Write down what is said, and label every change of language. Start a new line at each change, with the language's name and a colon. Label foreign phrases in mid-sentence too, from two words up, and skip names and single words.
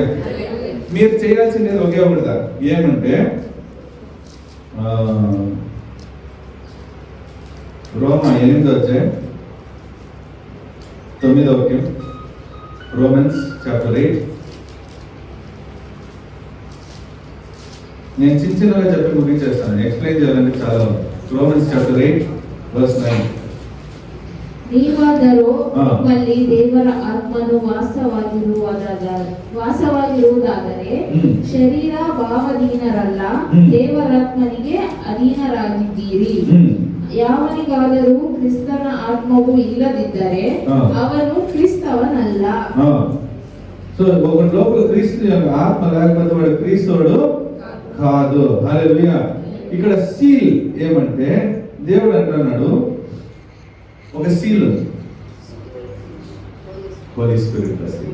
Telugu: మీరు చేయాల్సింది ఒకే ఒకటిదా, ఏమంటే రోమా 8 9వ వాక్యం. రోమన్స్ చాప్టర్ 8. నేను చిన్నగా చెప్పి ముగించేస్తాను, ఎక్స్ప్లెయిన్ చేయాలంటే చాలా. రోమన్స్ చాప్టర్ 8 verse 9.
Kannada: ನೀವಾದರೂ ನಿಮ್ಮಲ್ಲಿ ದೇವರ ಆತ್ಮನು ವಾಸವಾಗಿರುವುದಾದರೆ ಶರೀರ ಭಾವಧೀನರಲ್ಲ, ದೇವರಾತ್ಮನಿಗೆ ಅಧೀನರಾಗಿದ್ದೀರಿ. ಯಾವನಿಗಾದರೂ ಕ್ರಿಸ್ತನ ಆತ್ಮವು ಇಲ್ಲದಿದ್ದರೆ ಅವನು ಕ್ರಿಸ್ತವನಲ್ಲ.
Telugu: సో ఒకటి లోపల క్రీస్తు యొక్క ఆత్మ లేకపోతే వాడు క్రీస్తుడు కాదు. హల్లెలూయా. ఇక్కడ సీల్ ఏమంటే దేవుడు అంటున్నాడు, ఒక సీల్ ఉంది,
English: Holy Spirit seal.